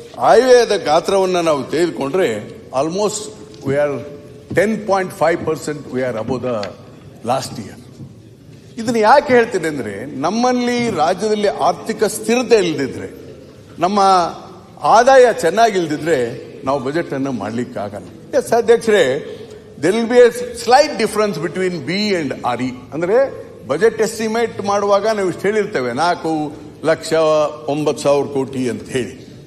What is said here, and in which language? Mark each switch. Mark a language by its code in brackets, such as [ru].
[kn] ಆಯವ್ಯಯದ ಗಾತ್ರವನ್ನು ನಾವು ತೆಗೆದುಕೊಂಡ್ರೆ [en] Almost we are 10.5% we are above the last year. [kn] ಇದನ್ನ ಯಾಕೆ ಹೇಳ್ತೀನಿ ಅಂದ್ರೆ, ನಮ್ಮಲ್ಲಿ ರಾಜ್ಯದಲ್ಲಿ ಆರ್ಥಿಕ ಸ್ಥಿರತೆ ಇಲ್ಲದಿದ್ರೆ, ನಮ್ಮ ಆದಾಯ ಚೆನ್ನಾಗಿಲ್ದಿದ್ರೆ ನಾವು ಬಜೆಟ್ ಅನ್ನು ಮಾಡ್ಲಿಕ್ಕಾಗಲ್ಲ. ಎಸ್ ಅಧ್ಯಕ್ಷರೇ, [en] there will be a slight difference between B and RE. [kn] ಅಂದ್ರೆ ಬಜೆಟ್ ಎಸ್ಟಿಮೇಟ್ ಮಾಡುವಾಗ ನಾವು ಇಷ್ಟು ಹೇಳಿರ್ತೇವೆ 4,09,000 ಕೋಟಿ ಅಂತ ಹೇಳಿ.